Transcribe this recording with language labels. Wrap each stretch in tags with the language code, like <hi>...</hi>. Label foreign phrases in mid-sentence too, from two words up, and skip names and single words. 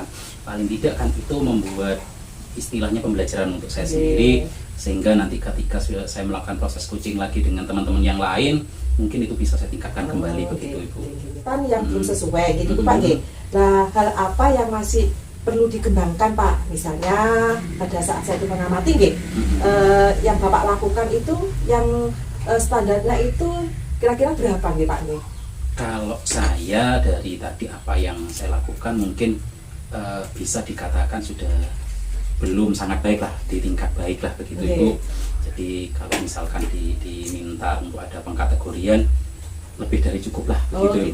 <id>Paling tidak kan itu membuat istilahnya pembelajaran untuk saya sendiri, sehingga nanti ketika saya melakukan proses coaching lagi dengan teman-teman yang lain, mungkin itu bisa saya tingkatkan kembali begitu Ibu. Kan yang belum sesuai gitu Pak G. Nah, hal apa yang masih perlu dikembangkan Pak? Misalnya pada saat saya itu mengamati nggih, yang Bapak lakukan itu yang standarnya itu kira-kira berapa nggih Pak nggih? Kalau saya dari tadi apa yang saya lakukan mungkin bisa dikatakan sudah belum sangat baik lah, di tingkat baik lah begitu Ibu. Jadi kalau misalkan diminta untuk ada pengkategorian lebih dari cukup lah begitu</id>